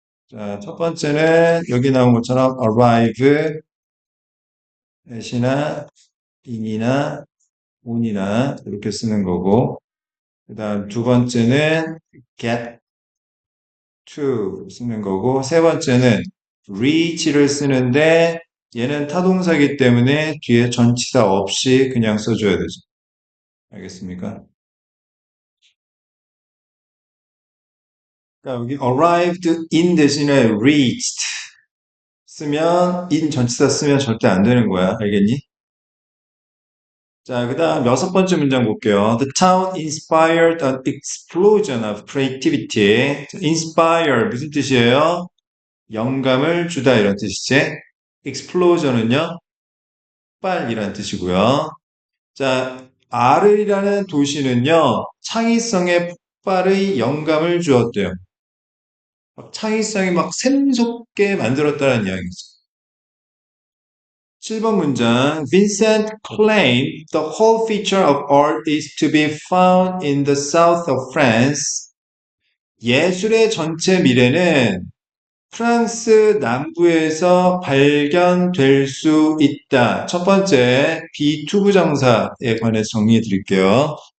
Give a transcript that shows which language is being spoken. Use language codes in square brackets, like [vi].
[ko] 자, 첫 번째는 여기 나온 것처럼 arrive, at이나 in이나 on이나 이렇게 쓰는 거고, 그 다음 두 번째는 get to 쓰는 거고, 세 번째는 reach를 쓰는데 얘는 타동사기 때문에 뒤에 전치사 없이 그냥 써줘야 되죠. 알겠습니까? 그러니까 여기 arrived in 대신에 reached 쓰면 in 전치사 쓰면 절대 안 되는 거야. 알겠니? 자, 그 다음 여섯 번째 문장 볼게요. [en] The town inspired an explosion of creativity. [ko] 자, inspire 무슨 뜻이에요? 영감을 주다 이런 뜻이지. explosion은요? 폭발이란 뜻이고요. 자, 아르이라는 도시는요. 창의성의 폭발의 영감을 주었대요. 창의성이 막 샘솟게 만들었다는 이야기죠. 7번 문장. [en] Vincent claimed the whole feature of art is to be found in the south of France. [ko] 예술의 전체 미래는 프랑스 남부에서 발견될 수 있다. 첫 번째, 비투부정사에 관해서 정리해 드릴게요.